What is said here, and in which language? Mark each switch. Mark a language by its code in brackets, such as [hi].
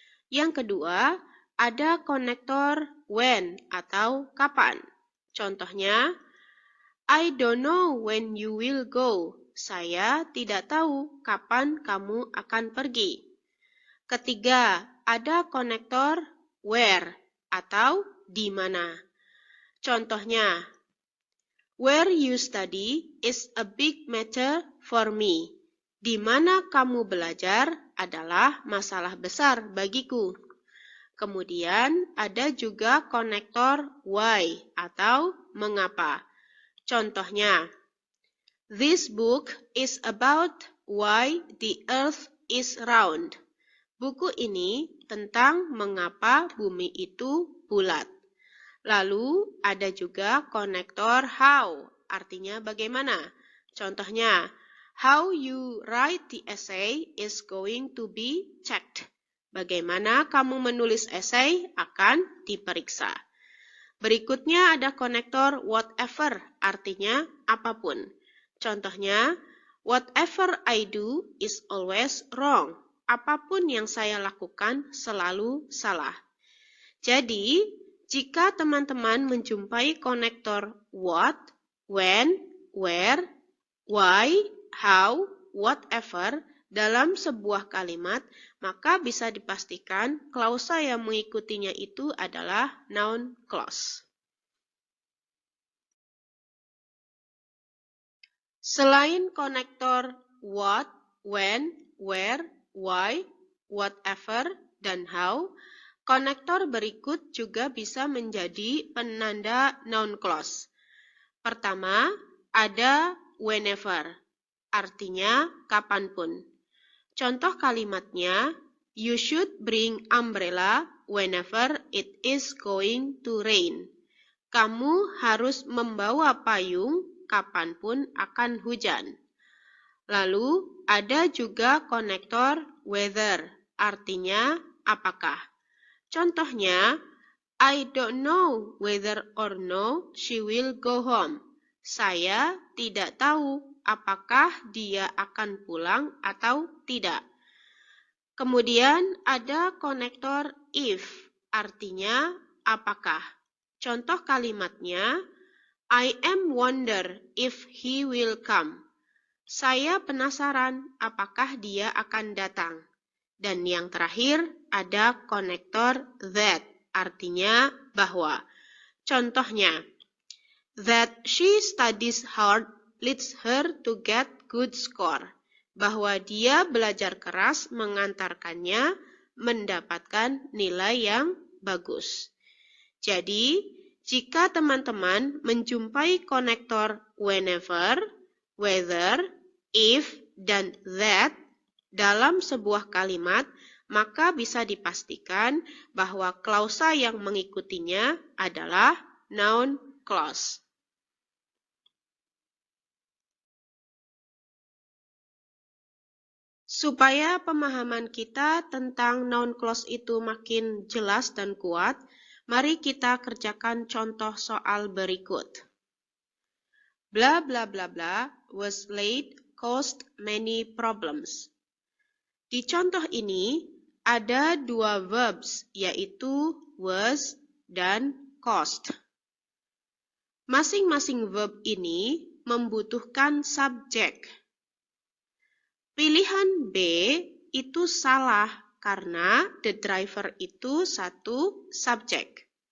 [id] Yang kedua, ada konektor when atau kapan. Contohnya, [en] I don't know when you will go. [id] Saya tidak tahu kapan kamu akan pergi. Ketiga, ada konektor where atau di mana. Contohnya, [en] where you study is a big matter for me. [id] Di mana kamu belajar adalah masalah besar bagiku. Kemudian ada juga konektor why atau mengapa. Contohnya, [en] this book is about why the earth is round. [id] Buku ini tentang mengapa bumi itu bulat. Lalu ada juga konektor how, artinya bagaimana. Contohnya, [en] how you write the essay is going to be checked. [id] Bagaimana kamu menulis esai akan diperiksa. Berikutnya ada konektor whatever, artinya apapun. Contohnya, [en] whatever I do is always wrong. [id] Apapun yang saya lakukan selalu salah. Jadi, jika teman-teman menjumpai konektor what, when, where, why, how, whatever dalam sebuah kalimat, maka bisa dipastikan klausa yang mengikutinya itu adalah noun clause. Selain konektor what, when, where, why, whatever, dan how, konektor berikut juga bisa menjadi penanda noun clause. Pertama, ada whenever, artinya kapanpun. Contoh kalimatnya, [en] you should bring umbrella whenever it is going to rain. [id] Kamu harus membawa payung kapanpun akan hujan. Lalu ada juga konektor whether, artinya apakah. Contohnya, [en] I don't know whether or no she will go home. [id] Saya tidak tahu apakah dia akan pulang atau tidak. Kemudian ada konektor if, artinya apakah. Contoh kalimatnya, [en] I am wonder if he will come. [id] Saya penasaran apakah dia akan datang. Dan yang terakhir ada konektor that, artinya bahwa. Contohnya, [en] that she studies hard leads her to get good score. [id] Bahwa dia belajar keras mengantarkannya mendapatkan nilai yang bagus. Jadi, jika teman-teman menjumpai konektor whenever, whether, if, dan that dalam sebuah kalimat, maka bisa dipastikan bahwa klausa yang mengikutinya adalah noun clause. Supaya pemahaman kita tentang noun clause itu makin jelas dan kuat, mari kita kerjakan contoh soal berikut. [en] Blah blah blah blah was late caused many problems. [id] Di contoh ini ada dua verbs, yaitu was dan caused. Masing-masing verb ini membutuhkan subjek. Pilihan B itu salah karena the driver itu satu subjek.